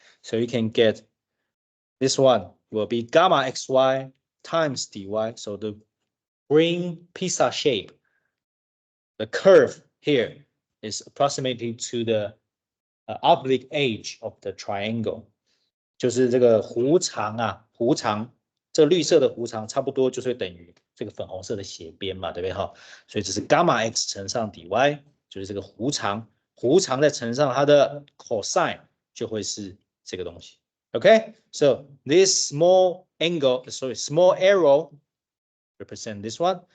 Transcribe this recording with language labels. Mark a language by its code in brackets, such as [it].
[en] So you can get this one will be gamma xy times dy. So the green pizza shape, the curve here is approximately to the oblique edge of the triangle. [zh] 就是这个弧长啊，弧长，这绿色的弧长差不多就是等于这个粉红色的斜边嘛，对不对哈？所以这是 gamma x 乘上 dy，就是这个弧长，弧长再乘上它的 cosine，就会是这个东西。 [en] Okay, so this small angle, sorry, small arrow represent this one.